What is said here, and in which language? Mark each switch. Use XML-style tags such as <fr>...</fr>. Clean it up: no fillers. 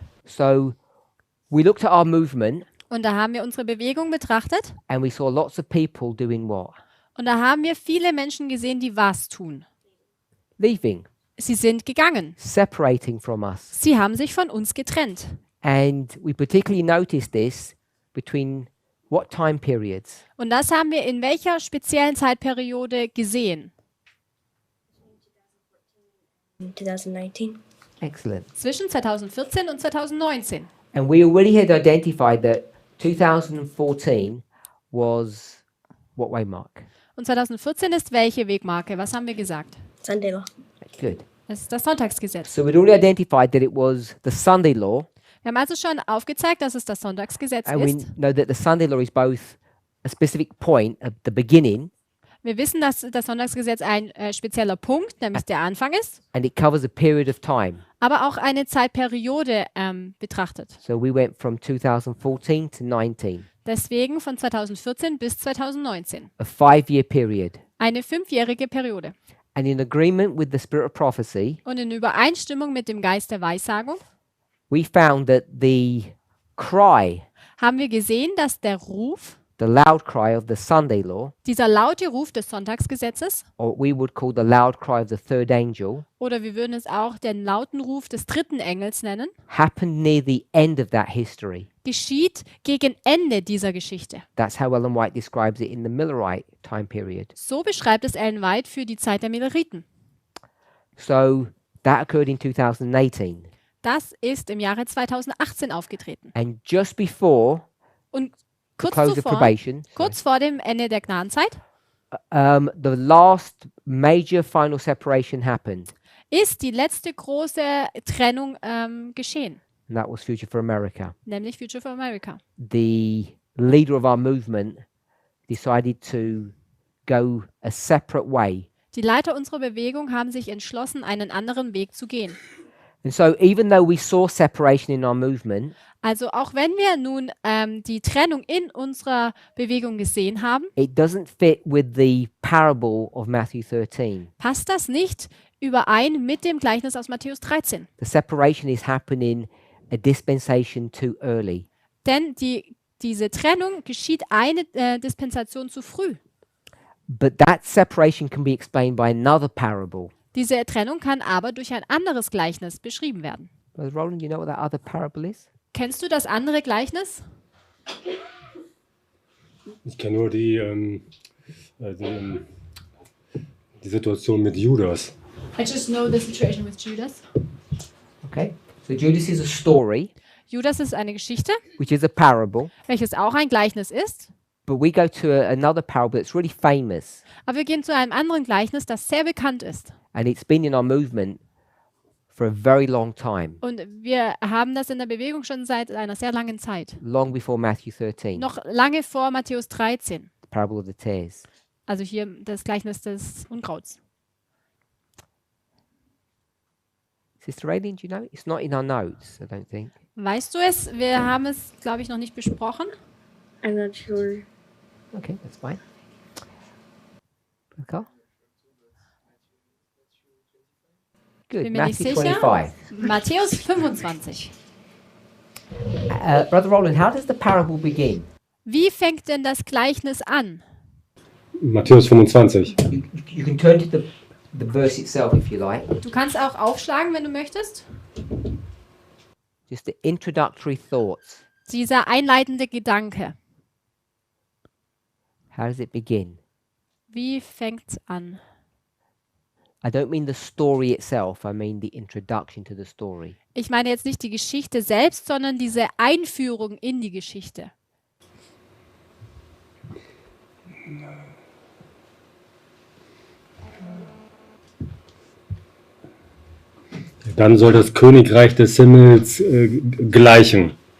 <en>So we looked at our movement</en> <de>Und da haben wir unsere Bewegung betrachtet</de> <en>and we saw lots of people doing what?</en> <de>und da haben wir viele Menschen gesehen, die was tun.</de> <en>Leaving,</en> <de>Sie sind gegangen.</de> <en>separating from us.</en> <de>Sie haben sich von uns getrennt.</de> <en>And we particularly noticed this between what time periods?</en> <de>Und das haben wir in welcher speziellen Zeitperiode gesehen?</de> <en>In 2019. Excellent.</en> <de>Zwischen 2014 und 2019.</de> <en>And we already had identified that 2014 was what way mark?</en> <de>Und 2014 ist welche Wegmarke? Was haben wir gesagt?</de> <en>Sunday law. Good.</en> <de>Das ist das Sonntagsgesetz.</de> <en>So we'd already identified that it was the Sunday law,</en> <de>Wir haben also schon aufgezeigt, dass es das Sonntagsgesetz</de> <en>and we</en> <de>ist.</de> <en>know that the Sunday law is both a specific point at the beginning,</en> <de>Wir wissen, dass das Sonntagsgesetz ein spezieller Punkt, nämlich der Anfang ist,</de> <en>and it covers a period of time.</en> <de>aber auch eine Zeitperiode betrachtet.</de> <en>So we went from 2014 to 19,</en> <de>Deswegen von 2014 bis 2019.</de> <en>a 5-year period.</en> <de>Eine 5-jährige Periode.</de> <en>And in agreement with the spirit of prophecy,</en> <de>Und in Übereinstimmung mit dem Geist der Weissagung</de> <en>we found that the cry</en> <de>haben wir gesehen, dass der Ruf</de> <en>the loud cry of the Sunday law,</en> <de>Dieser laute Ruf des Sonntagsgesetzes,</de> <en>or what we would call the loud cry of the third angel,</en> <de>oder wir würden es auch den lauten Ruf des dritten Engels nennen,</de> <en>happened near the end of that history.</en> <de>geschieht gegen Ende dieser Geschichte.</de> <en>That's how Ellen White describes it in the Millerite time period.</en> <de>So beschreibt es Ellen White für die Zeit der Milleriten.</de> <en>So that occurred in 2018.</en> <de>Das ist im Jahre 2018 aufgetreten.</de> <en>And just before</en> <de>Und</de> <en>the</en> <de>kurz</de> <en>close of</en> <de>zuvor,</de> <en>probation,</en> <de>kurz vor dem Ende der Gnadenzeit,</de> <en>the last major final separation happened.</en> <de>ist die letzte große Trennung geschehen,</de> <en>And that was Future for America.</en> <de>nämlich Future for America.</de> <en>The leader of our movement decided to go a separate way.</en> <de>Die Leiter unserer Bewegung haben sich entschlossen, einen anderen Weg zu gehen.</de> <en>And so even though we saw separation in our movement,</en> <de>Also auch wenn wir nun die Trennung in unserer Bewegung gesehen haben,</de> <en>it doesn't fit with the parable of Matthew 13.</en> <de>passt das nicht überein mit dem Gleichnis aus Matthäus 13.</de> <en>The separation is happening a dispensation too early.</en> <de>Denn diese Trennung geschieht eine Dispensation zu früh.</de> <en>But that separation can be explained by another parable.</en> <de>Diese Trennung kann aber durch ein anderes Gleichnis beschrieben werden.</de> <en>Brother Roland, you know what that other parable is?</en> <de>Kennst du das andere Gleichnis? Ich kenne nur die Situation mit Judas.</de> <en>I just know the situation with Judas. Okay. So Judas is a story,</en> <de>Judas ist eine Geschichte,</de> <en>which is a parable,</en> <de>welches auch ein Gleichnis ist.</de> <en>but we go to another parable that's really famous,</en> <de>Aber wir gehen zu einem anderen Gleichnis, das sehr bekannt ist.</de> <en>and it's been in our movement for a very long time,</en> <de>Und wir haben das in der Bewegung schon seit einer sehr langen Zeit.</de> <en>long before Matthew 13,</en> <de>Noch lange vor Matthäus 13.</de> <en>the parable of the tares.</en> <de>Also hier das Gleichnis des Unkrauts.</de> <en>Sister Raylene, do you know? It's not in our notes, I don't think.</en> <de>Weißt du es? Wir haben es, glaube ich, noch nicht besprochen.</de> <en>I'm not sure. Okay, that's fine. Okay. Good.</en> <de>Bin mir nicht</de> <en>Matthew</en> <de>sicher.</de> <en>25.</en> <de>Matthäus 25.</de> <en>Brother Roland, how does the parable begin?</en> <de>Wie fängt denn das Gleichnis an? Matthäus 25.</de> <en>You can turn to the verse itself if you like.</en> <de>Du kannst auch aufschlagen, wenn du möchtest.</de> <en>Just the introductory thoughts.</en> <de>Dieser einleitende Gedanke.</de> <en>How does it begin?</en> <de>Wie fängt's an?</de> <en>I don't mean the story itself, I mean the introduction to the story.</en> <de>Ich meine jetzt nicht die Geschichte selbst, sondern diese Einführung in die Geschichte. Dann soll das Königreich des Himmels gleichen.</de>